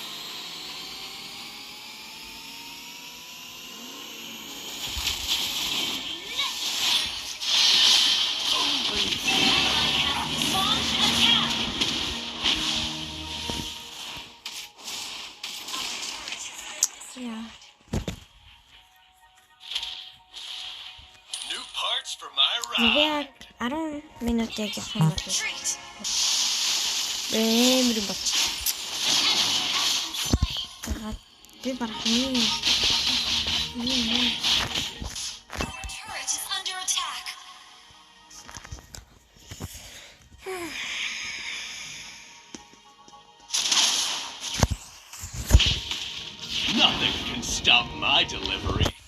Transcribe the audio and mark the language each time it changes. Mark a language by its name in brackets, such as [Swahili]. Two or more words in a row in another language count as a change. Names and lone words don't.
[English] Launch attack. [Mongolian] Яа. [English] New parts for my ride. [Mongolian] Яг 10 минутыг явах юм бол [English] Retreat. бэмэр бат. An enemy has been slain. [Mongolian] За би барах юм. [English] Our turret is under attack. Nothing can stop my delivery.